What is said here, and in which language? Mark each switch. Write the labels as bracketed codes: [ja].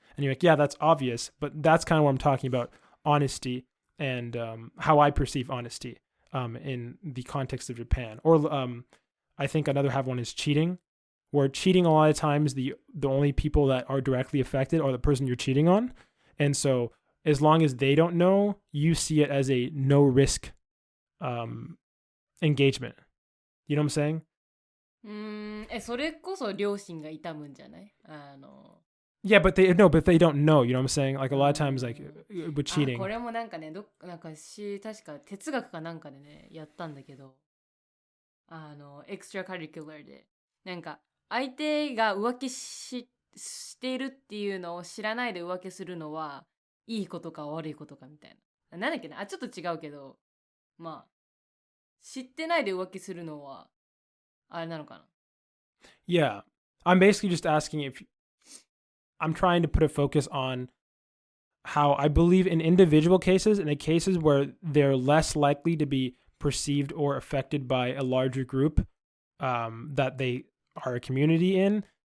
[en] And you're like, yeah, that's obvious, but that's kind of what I'm talking about, honesty and how I perceive honesty in the context of Japan. Or I think another one is cheating, where cheating a lot of times the only people that are directly affected are the person you're cheating on. And so as long as they don't know, you see it as a no risk engagement. You know what I'm saying? [ja] それこそ両親が痛むんじゃない？ [en] Yeah, but they don't know. You know what I'm saying? Like a lot of times, like with cheating. [ja] これもなんかね、なんか確か哲学かなんかでね、やったんだけど、エクストラカリキュラーで、なんか相手が浮気しているっていうのを知らないで浮気するのはいいことか悪いことかみたいな。なんだっけな、ちょっと違うけど、まあ、知ってないで浮気するのは、あれなのかな。 [en] Yeah. I'm basically just asking if I'm trying to put a focus on how I believe in individual cases, in the cases where they're less likely to be perceived or affected by a larger group that they are a community in.